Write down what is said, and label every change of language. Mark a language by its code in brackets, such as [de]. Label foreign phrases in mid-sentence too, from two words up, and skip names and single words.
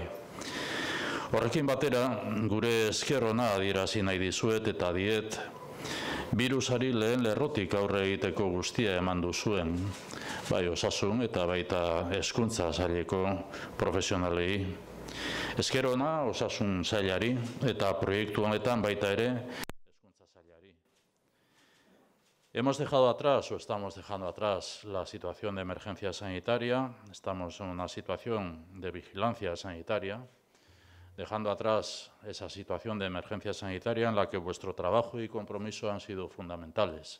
[eu] Horrekin batera, gure esker ona adierazi nahi dizuet eta diet, birusari lehen lerrotik aurre egiteko guztia eman duzuen, bai osasun eta baita hezkuntza saileko profesionalei. Esker ona osasun sailari eta proiektu honetan baita ere hezkuntza sailari. [es] Hemos dejado atrás o estamos dejando atrás la situación de emergencia sanitaria, estamos en una situación de vigilancia sanitaria, dejando atrás esa situación de emergencia sanitaria en la que vuestro trabajo y compromiso han sido fundamentales.